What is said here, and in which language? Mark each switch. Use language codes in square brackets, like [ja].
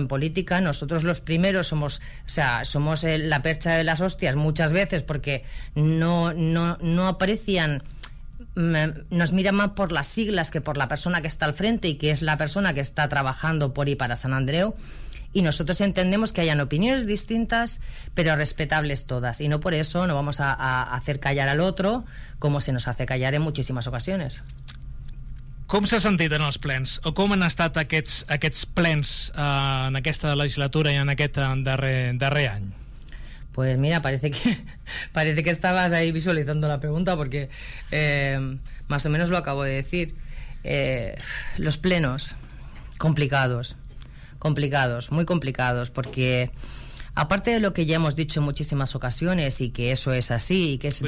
[es] En política nosotros los primeros somos la percha de las hostias muchas veces, porque no aprecian, nos miran más por las siglas que por la persona que está al frente y que es la persona que está trabajando por y para San Andreu. Y nosotros entendemos que hayan opiniones distintas, pero respetables todas. Y no por eso no vamos a hacer callar al otro, como se nos hace callar en muchísimas ocasiones. [ca] Com s'ha sentit en els plens? O com han estat aquests plens en aquesta legislatura i en aquest darrer any? [es] Pues mira, parece que estabas ahí visualizando la pregunta, porque más o menos lo acabo de decir. Los plenos, complicados, muy complicados, porque aparte de lo que ya hemos dicho en muchísimas ocasiones y que eso es así y que es